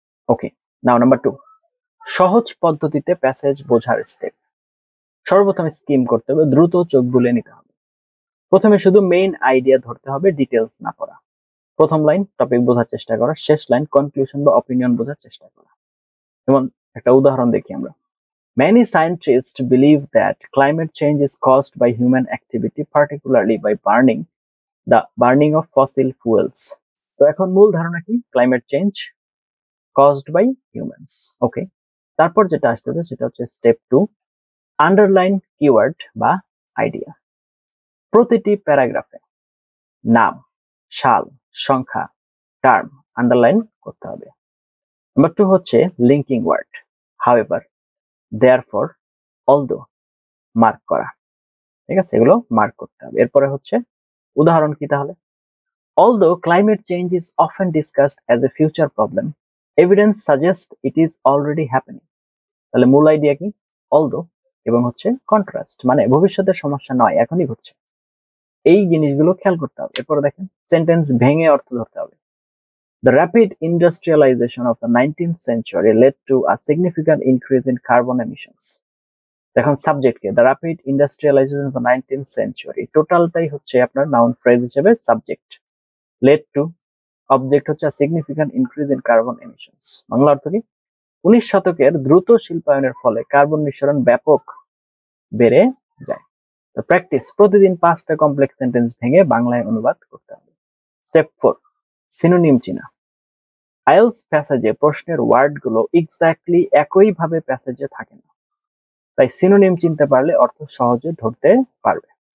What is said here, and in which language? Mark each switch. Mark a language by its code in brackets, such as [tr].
[bn] ওকে, নাও number 2, সহজ পদ্ধতিতে passage বোঝার স্টেপ। সর্বপ্রথম স্কিম করতে হবে, দ্রুত চোখ বুলিয়ে নিতে হবে। প্রথমে শুধু মেইন আইডিয়া ধরতে হবে, ডিটেলস না পড়া। প্রথম লাইন টপিক বোঝার চেষ্টা করা, শেষ লাইন কনক্লুশন বা অপিনিয়ন বোঝার চেষ্টা করা। যেমন একটা উদাহরণ দেখি আমরা। [en] Many scientists believe that climate change is caused by human activity, particularly by burning of fossil fuels. [bn] তো এখন মূল ধারণা কি? [en] Climate change caused by humans. [bn] ওকে, তারপর যেটা আসতে হবে সেটা হচ্ছে স্টেপ 2, আন্ডারলাইন কিওয়ার্ড বা আইডিয়া। প্রতিটি প্যারাগ্রাফে নাম, সাল, সংখ্যা, টার্ম আন্ডারলাইন করতে হবে। নাম্বার 2 হচ্ছে linking word, however, therefore, although mark করা। ঠিক আছে, এগুলো মার্ক করতে হবে। এরপরে হচ্ছে উদাহরণ কি তাহলে? [en] Although climate change is often discussed as a future problem, evidence suggests it is already happening. [bn] তাহলে মূল আইডিয়া কি? Although এবং হচ্ছে কন্ট্রাস্ট, মানে ভবিষ্যতের সমস্যা নয়, এখনই ঘটছে। এই জিনিসগুলো খেয়াল করতে হবে। এরপরে দেখেন সেন্টেন্স ভেঙে অর্থ ধরতে হবে। [en] The rapid industrialization of the 19th century led to a significant increase in carbon emissions. [bn] দেখুন সাবজেক্টকে [en] the rapid industrialization of the 19th century, [bn] টোটালটাই হচ্ছে আপনার নাউন ফ্রেজ হিসেবে সাবজেক্ট। [en] led to, [bn] অবজেক্ট হচ্ছে [en] a significant increase in carbon emissions। [bn] Bangla অর্থ কি? 19 শতকের দ্রুত শিল্পায়নের ফলে কার্বন নিঃসরণ ব্যাপক বেড়ে যায়। তো প্র্যাকটিস, প্রতিদিন 5টা কমপ্লেক্স সেন্টেন্স ভেঙে বাংলায় অনুবাদ করতে হবে। স্টেপ 4, সিনোনিম চিনা। আইএলস প্যাসেজে প্রশ্নের ওয়ার্ডগুলো এক্স্যাক্টলি একই ভাবে প্যাসেজে থাকে না, তাই সিনোনিম চিনতে পারলে অর্থ সহজে ধরতে পারবে।